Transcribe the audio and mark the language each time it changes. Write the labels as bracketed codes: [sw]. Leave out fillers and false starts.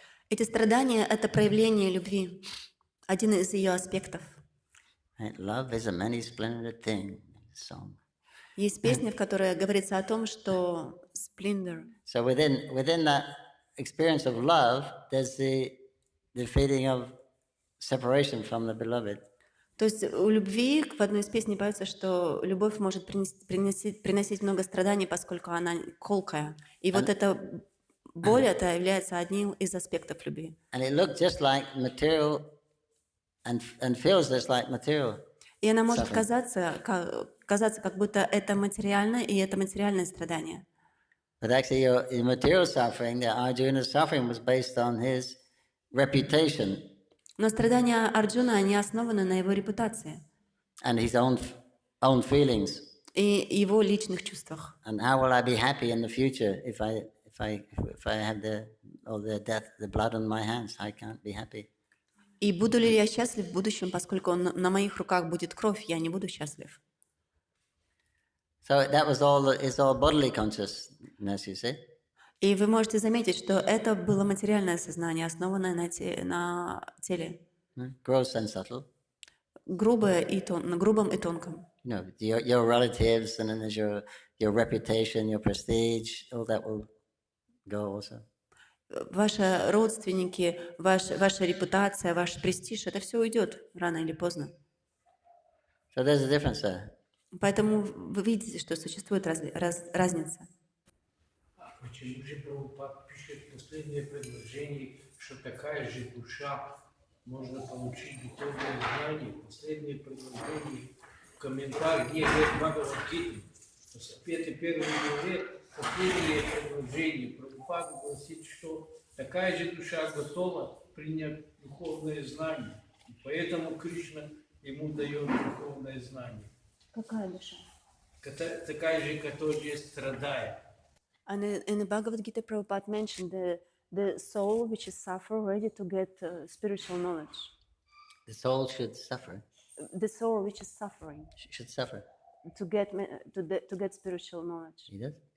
[ru] Эти страдания – это проявление любви, один из ее аспектов. [en] Love is a many splendid thing. Song. [ru] Есть песня, в которой говорится о том, что splendor. [en] So within that experience of love, there's the feeling of separation from the beloved. [ru] То есть у любви в одной из песней поется, что любовь может приносить много страданий, поскольку она колкая. И вот эта боль, это является одним из аспектов любви. [en] And it looks just like material and feels just like material. [ru] И она может казаться, как будто это материально, и это материальное страдание. [en] But actually, your material suffering, the Arjuna's suffering, was based on his reputation. [ru] Но страдания Арджуна, они основаны на его репутации. [en] And his own feelings. [ru] И его личных чувствах. [en] And how will I be happy in the future if I have the blood on my hands? I can't be happy. [ru] И буду ли я счастлив в будущем, поскольку на моих руках будет кровь, я не буду счастлив. [en] So that was it's all bodily consciousness, you see. [ru] И вы можете заметить, что это было материальное сознание, основанное на теле. [en] Gross and subtle. [ru] На грубом и тонком. [en] Your relatives, and then there's your reputation, your prestige, all that will go also. [ru] Ваши родственники, ваша репутация, ваш престиж, это все уйдет рано или поздно. [en] So there's a difference there. [ru] Поэтому вы видите, что существует разница. Почему же Прабхупад пишет последнее предложение, что такая же душа можно получить духовное знание? Последнее предложение в комментариях, где есть Бхагаватам, первый говорит, последнее предложение. Прабхупад гласит, что такая же душа готова принять духовное знание. И поэтому Кришна ему дает духовное знание. Какая душа? Такая же, которая страдает. [en] And in the Bhagavad Gita, Prabhupada mentioned the soul which is suffer, ready to get spiritual knowledge. The soul should suffer. The soul which is suffering Should suffer. to get spiritual knowledge. He does?